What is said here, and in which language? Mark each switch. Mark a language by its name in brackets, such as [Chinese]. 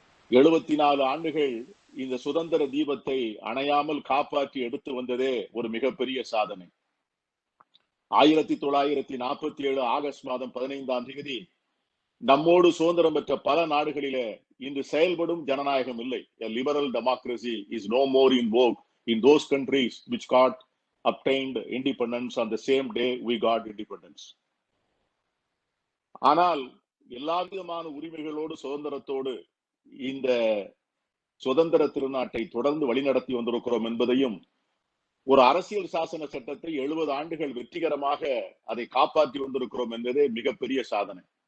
[Tamil] 74 ஆண்டுகள் இந்த சுதந்திர தீபத்தை அணையாமல் காப்பாற்றி எடுத்து வந்ததே ஒரு மிகப்பெரிய சாதனை. 1947 ஆகஸ்ட் மாதம் 15ஆம் தேதி நம்மோடு சுதந்திரம் பெற்ற பல நாடுகளிலே இன்று செயல்படும் ஜனநாயகம் இல்லை. [English] A liberal democracy is no more in vogue in those countries which got obtained independence on the same day we got independence. [Tamil] ஆனால் எல்லா விதமான உரிமைகளோடு, சுதந்திரத்தோடு இந்த சுதந்திர திருநாட்டை தொடர்ந்து வழிநடத்தி வந்திருக்கிறோம் என்பதையும், ஒரு அரசியல் சாசன சட்டத்தை 70 ஆண்டுகள் வெற்றிகரமாக அதை காப்பாற்றி வந்திருக்கிறோம் என்பதே மிகப்பெரிய சாதனை.